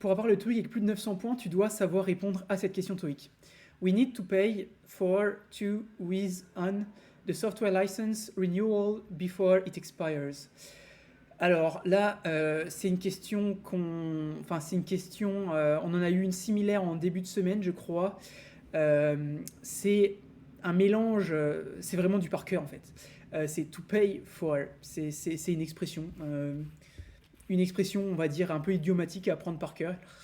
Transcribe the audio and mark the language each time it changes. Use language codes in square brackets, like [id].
[fr] Pour avoir le TOEIC avec plus de 900 points, tu dois savoir répondre à cette question TOEIC. [en] We need to pay for to with on the software license renewal before it expires. [fr] Alors là, c'est une question on en a eu une similaire en début de semaine, je crois. C'est un mélange, c'est vraiment du par cœur en fait. C'est to pay for, c'est une expression, on va dire, un peu idiomatique à apprendre par cœur.